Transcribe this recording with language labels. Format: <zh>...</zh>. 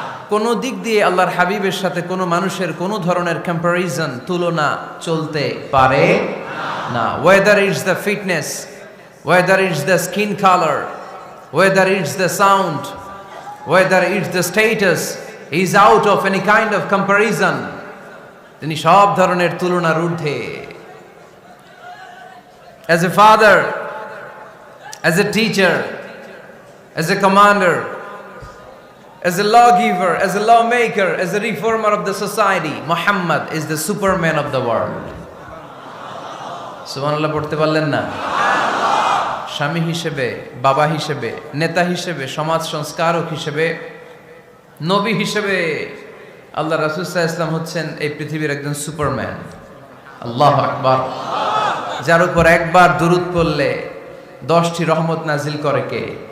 <bn>কোন দিক দিয়ে আল্লাহর হাবিবের সাথে কোনো মানুষের কোনো ধরনের কম্প্যারিজন, তুলনা চলতে পারে না।</bn> <en>Whether it's the fitness, whether it's the skin colour, whether it's the sound, whether it's the status, he is out of any kind of comparison.</en> <bn>তিনি সব ধরনের তুলনার ঊর্ধ্বে।</bn> <en>As a father, as a teacher, as a commander, as a lawgiver, as a lawmaker, as a reformer of the society, Muhammad is the superman of the world.</en> <bn>সুবহানাল্লাহ পড়তে পারলেন না? স্বামী হিসেবে, বাবা হিসেবে, নেতা হিসেবে, সমাজ সংস্কারক হিসেবে, নবী হিসেবে আল্লাহ রাসূল সাল্লাল্লাহু আলাইহি ওয়াসাল্লাম হচ্ছেন এই পৃথিবীর একজন সুপারম্যান। আল্লাহু আকবার। যার উপর একবার দুরূদ পড়লে 10টি রহমত নাজিল করে কে?</bn>